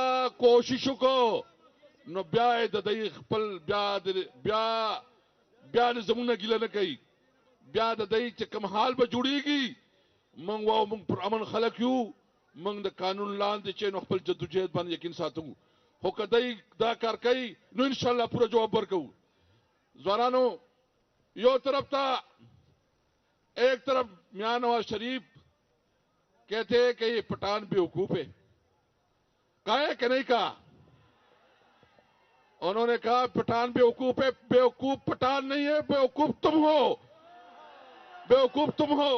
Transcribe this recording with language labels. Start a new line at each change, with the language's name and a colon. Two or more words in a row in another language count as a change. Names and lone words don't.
Urdu: کوششوں کو
Pashto: نو بیا د دې خپل بیا زمونه ګیله نه کوي بیا د دې چې کوم حال به جوړیږي موږ پر امن خلک یو موږ د قانون لاندې چې نو خپل جدوجہد باندې یقین ساتو خو که دی دا کار کوي نو انشاءاللہ پورا جواب ورکو ځوانانو یو طرف تا
Urdu: ایک طرف میاں نواز شریف کہتے ہیں کہ یہ پٹھان بیوقوف ہے کہا ہے کہ نہیں کہا انہوں نے کہا پٹھان بیوقوف ہے بیوقوف پٹھان نہیں ہے بیوقوف تم ہو بیوقوف تم ہو